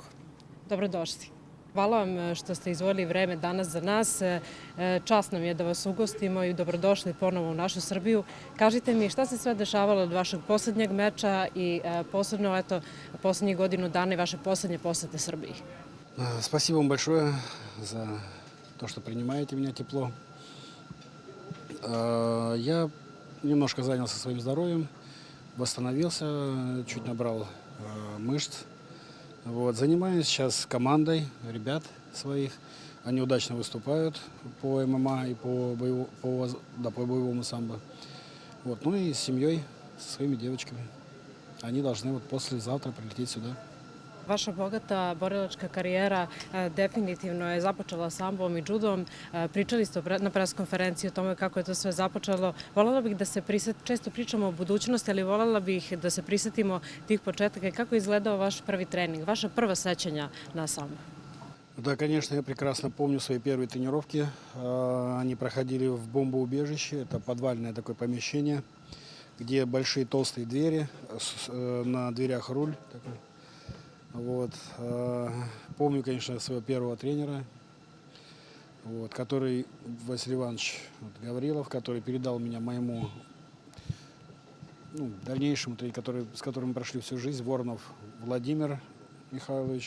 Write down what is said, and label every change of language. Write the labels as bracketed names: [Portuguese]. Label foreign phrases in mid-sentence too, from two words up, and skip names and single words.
[Serbian] Dobrodošli. Hvala vam što ste izdvojili vreme danas za nas. Čast nam je da vas ugostimo i dobrodošli ponovo u našu Srbiju. Kažite mi šta se sve dešavalo od vašeg posljednjeg meča i posebno posljednjih godinu dana i vaše posljednje posete Srbiji. [Russian] Спасибо вам большое за то, что принимаете меня тепло. Я немножко занялся своим здоровьем, восстановился, чуть набрал мышц. Вот. Занимаюсь сейчас командой ребят своих. Они удачно выступают по ММА и по боевому самбо. Вот. Ну и с семьей, со своими девочками. Они должны вот послезавтра прилететь сюда. [Serbian] Vaša bogata borilačka karijera definitivno je započela sambom i judom. Pričali ste na preskonferenciji o tome kako je to sve započelo. Voljela bih da se često pričamo o budućnosti, ali voljela bih da se prisetimo tih početaka i kako je izgledao vaš prvi trening, vaša prva sećanja na sambo. [Russian] Да, конечно, я прекрасно помню свои первые тренировки. Они проходили в бомбоубежище. Это подвальное такое помещение, где большие толстые двери, на дверях руль такой. Вот. Помню, конечно, своего первого тренера, вот, который Василий Иванович Гаврилов, который передал меня моему дальнейшему тренеру, с которым мы прошли всю жизнь, Воронов Владимир Михайлович.